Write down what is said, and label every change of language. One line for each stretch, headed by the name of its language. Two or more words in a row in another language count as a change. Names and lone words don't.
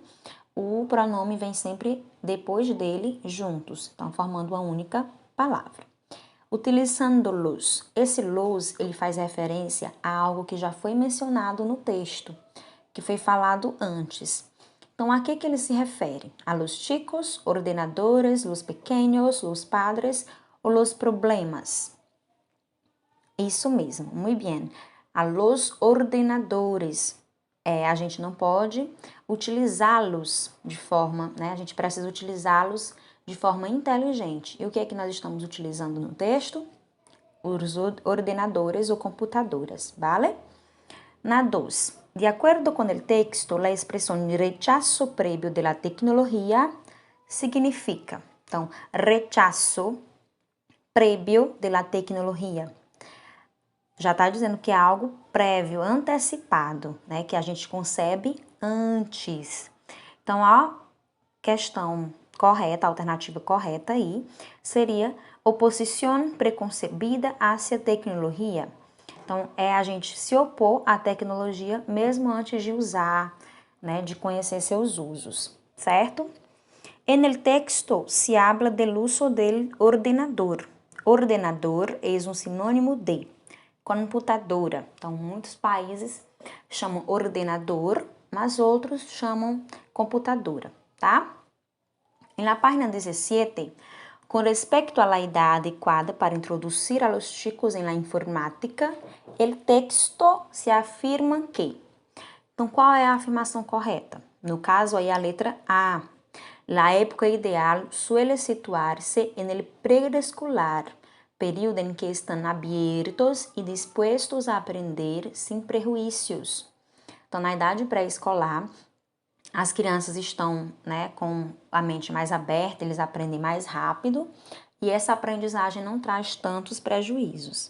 Portuguese: O pronome vem sempre depois dele juntos, então formando uma única palavra. Utilizando-los. Esse los, ele faz referência a algo que já foi mencionado no texto, que foi falado antes. Então, a que ele se refere?
Spanish: A los chicos, ordenadores, los pequeños, los padres ou los problemas?
Portuguese: Isso mesmo, muito bem.
Spanish: A los ordenadores.
Portuguese: A gente não pode utilizá-los de forma, né? A gente precisa utilizá-los de forma inteligente. E o que é que nós estamos utilizando no texto? Os ordenadores ou computadoras, ¿vale? Na 2.
Spanish: De acuerdo con el texto, la expresión rechazo previo de la tecnología significa.
Portuguese: Então,
Spanish: rechazo previo de la tecnología.
Portuguese: Já está dizendo que é algo prévio, antecipado, né? Que a gente concebe antes. Então, a questão correta, a alternativa correta aí, seria oposição preconcebida
Spanish: hacia tecnologia.
Portuguese: Então, é a gente se opor à tecnologia mesmo antes de usar, né? De conhecer seus usos, certo?
Spanish: En el texto se habla del uso del ordenador.
Portuguese: Ordenador é um sinônimo de computadora. Então, muitos países chamam ordenador, mas outros chamam computadora, tá?
Spanish: En la página 17, con respecto a la edad adecuada para introducir a los chicos en la informática, el texto se afirma que.
Portuguese: Então, qual é a afirmação correta? No caso, aí a letra A.
Spanish: La época ideal suele situarse en el preescolar,
Portuguese: período em que estão abertos e dispostos a aprender sem prejuízos. Então, na idade pré-escolar, as crianças estão, né, com a mente mais aberta, eles aprendem mais rápido e essa aprendizagem não traz tantos prejuízos.